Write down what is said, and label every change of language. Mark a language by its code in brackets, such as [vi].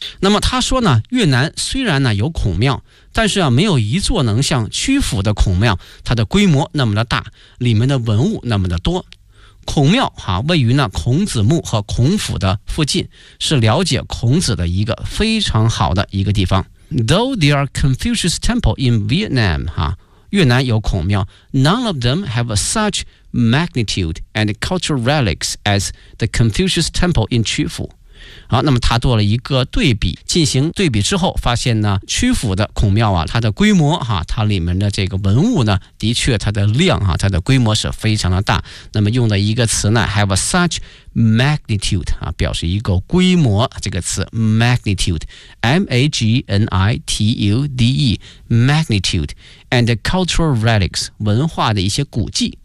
[zh] 那么他说呢，越南虽然呢有孔庙，但是啊没有一座能像曲阜的孔庙它的规模那么的大，里面的文物那么的多。孔庙哈位于呢孔子墓和孔府的附近，是了解孔子的一个非常好的一个地方。 [en] Though there are Confucius temple in Vietnam 哈， [zh] 越南有孔庙， [en] None of them have suchmagnitude and cultural relics as the Confucius Temple in Chu Phu。 [zh] 好，那么他做了一个对比，进行对比之后发现呢曲阜的孔庙啊，它的规模哈、啊，它里面的这个文物呢的确它的量啊，它的规模是非常的大。那么用的一个词呢 [en] have such magnitude、 [zh] 啊、表示一个规模，这个词 magnitude M-A-G-N-I-T-U-D-E [en] magnitude and cultural relics [zh] 文化的一些古迹。